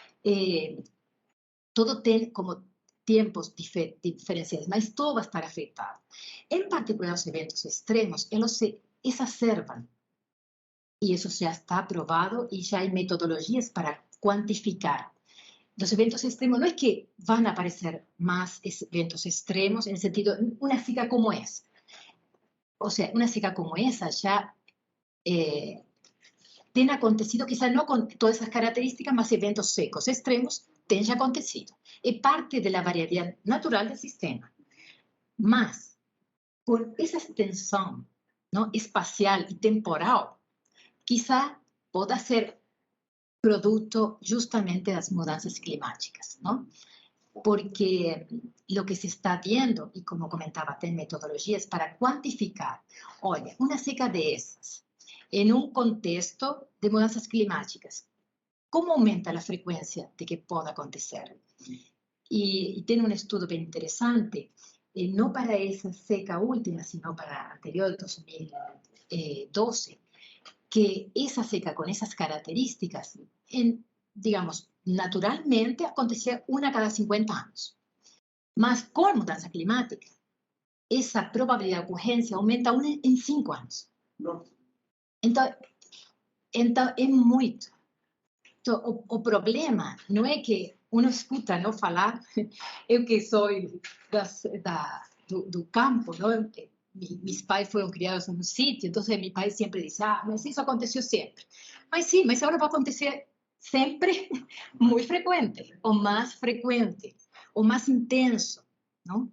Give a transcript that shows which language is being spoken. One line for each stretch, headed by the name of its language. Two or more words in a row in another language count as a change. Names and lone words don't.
Portuguese: Tudo tem como tempos diferenciados, mas todo vai estar afetado. Em particular, os eventos extremos, eles se exacerban. E isso já está provado e já há metodologias para quantificar.
Spanish: Los eventos extremos no es que van a aparecer más eventos extremos en el sentido, una seca como esa. O sea, una seca como esa ya tiene acontecido, quizás no con todas esas características, mas eventos secos extremos tengan acontecido. Es parte de la variabilidad natural del sistema. Mas, por esa extensión, ¿no?, espacial y temporal, quizá pueda ser producto justamente de las mudanzas climáticas, ¿no? Porque lo que se está viendo, y como comentaba,
Portuguese: tem metodologias
Spanish: para cuantificar, oye, una seca de esas, en un contexto de mudanzas climáticas, ¿cómo aumenta la frecuencia de que pueda acontecer? Y tiene un estudio bien interesante, no para esa seca última, sino para la anterior, 2012, que esa seca con esas características, digamos, naturalmente acontecía una cada 50 años. Mas con mudanza climática, esa probabilidad de ocurrencia aumenta una en 5 años. No. Entonces, es muito.
Portuguese: Então, o problema não é que uno escuta não falar, eu que sou do campo, não? Mis pais foram criados em um sítio, então meu pai sempre diz, mas isso aconteceu sempre. Mas sim, mas agora vai acontecer sempre, muito frequente, ou mais frequente, ou mais intenso, não?